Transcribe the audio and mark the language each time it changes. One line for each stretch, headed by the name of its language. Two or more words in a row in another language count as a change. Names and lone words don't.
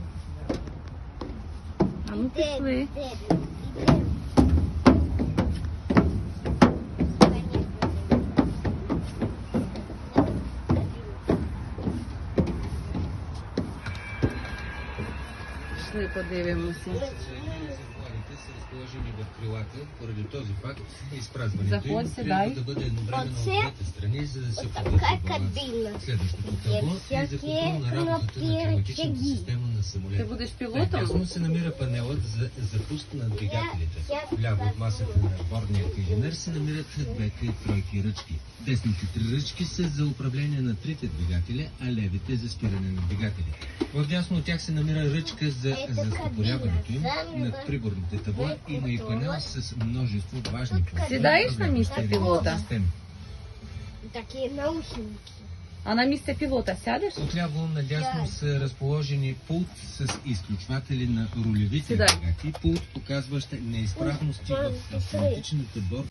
Ukrainian: А ну пішли. Ідемо. Пішли, подивимося.
Bulgarian: Резервоарите са разположени в крилата, поради този факт изпразването им
Ukrainian: Заходь,
Bulgarian: трябва
Ukrainian: дай.
Bulgarian: да бъде едновременно от
Ukrainian: Оце-
Bulgarian: двете страни, за да се
Ukrainian: Отака поддържа баланс. кабина.
Bulgarian: Следващото табло е за контрол на работата на климатичната система на
Ukrainian: Ти
Bulgarian: самолета.
Ukrainian: будеш
Bulgarian: Налясно
Ukrainian: пілотом?
Bulgarian: се намира панелът за запуск на двигателите.
Ukrainian: Я-
Bulgarian: Вляво от масата на бордния инженер се намират двете тройки ръчки. Десните три ръчки са за управление на трите двигателя, а левите за спиране на двигателите. Вдясно от тях се намира ръчка за застопоряването им. Над приборните табла има и панел с множество важни функции.
Ukrainian: Сідаєш на місце пілота? Системи. Такі наушники. А на місце пілота сядеш?
Bulgarian: Отляво надясно са разположени пулт с изключватели на рулевите
Ukrainian: Седай.
Bulgarian: агрегати, пулт показващ неизправности в автоматичната борда.